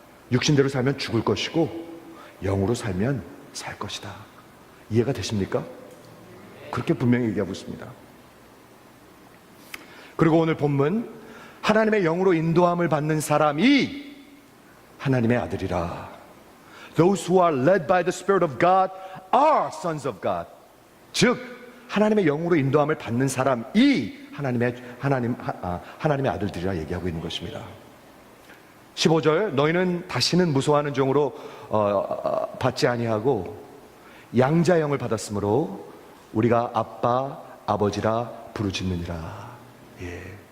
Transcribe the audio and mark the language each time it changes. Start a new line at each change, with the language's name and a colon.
Korean: 육신대로 살면 죽을 것이고 영으로 살면 살 것이다. 이해가 되십니까? 그렇게 분명히 얘기하고 있습니다. 그리고 오늘 본문, 하나님의 영으로 인도함을 받는 사람이 하나님의 아들이라.
English: Those who are led by the Spirit of God are sons of God.
Korean: 즉 하나님의 영으로 인도함을 받는 사람이 하나님의 아들들이라 얘기하고 있는 것입니다. 15절, 너희는 다시는 무소하는 종으로 받지 아니하고 양자의 영을 받았으므로 우리가 아빠 아버지라 부르짖느니라. 예.